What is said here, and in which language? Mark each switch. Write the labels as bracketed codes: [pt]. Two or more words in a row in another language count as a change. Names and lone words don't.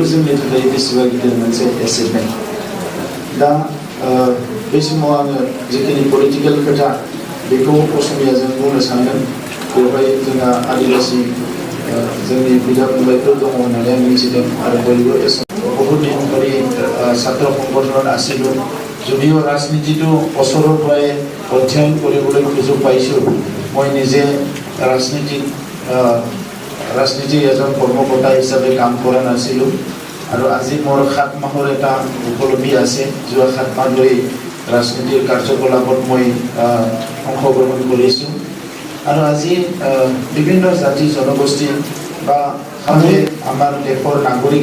[brx] जोंनि थाखाय बेसेबा गिदिर मोनसे एचिभमेन्ट दा बे समाव आङो जिखिनि पलिटिकेल खोथा बेखौ असमियाजों बुंनो सानदों बेवहाय जोंहा आदिबासि जोंनि बिदा फंबायफोर दङ होननानै आं मिथिदों आरो बयबो [as] বহুত দিন ধৰি ছাত্ৰ সংগঠনত আছিলোঁ যদিও ৰাজনীতিটো ওচৰৰ পৰাই অধ্যয়ন কৰিবলৈ সুযোগ পাইছোঁ মই নিজে ৰাজনীতিৰ এজন কৰ্মকৰ্তা হিচাপে কাম কৰা নাছিলোঁ আৰু আজি মোৰ 7 মাহৰ এটা উপলব্ধি আছে যোৱা 7 মাহ ধৰি ৰাজনীতিৰ কাৰ্যকলাপত মই অংশগ্ৰহণ কৰিছোঁ আৰু আজি বিভিন্ন জাতি জনগোষ্ঠী বা আমাৰ দেশৰ নাগৰিক